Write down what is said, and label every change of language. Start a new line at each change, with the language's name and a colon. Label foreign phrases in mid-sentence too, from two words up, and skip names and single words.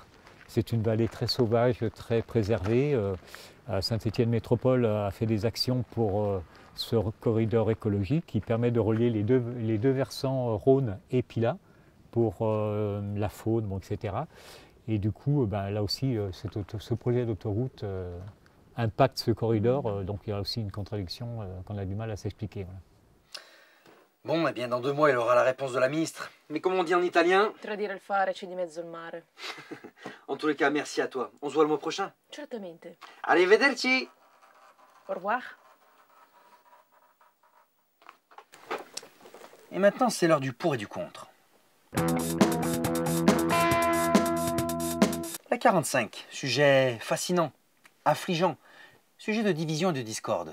French: C'est une vallée très sauvage, très préservée. Saint-Étienne Métropole a fait des actions pour ce corridor écologique qui permet de relier les deux versants Rhône et Pilat pour la faune, bon, etc. Et du coup, là aussi, ce projet d'autoroute impacte ce corridor, donc il y a aussi une contradiction qu'on a du mal à s'expliquer. Voilà. Bon, eh bien dans 2 mois, il aura la réponse de la ministre. Mais comme on dit en italien...
Italian: Tra dire il fare c'è di mezzo il mare.
French: En tous les cas, merci à toi. On se voit le mois prochain.
Italian: Certamente. Arrivederci.
French: Au revoir. Et maintenant, c'est l'heure du pour et du contre. La 45, sujet fascinant, affligeant, sujet de division et de discorde.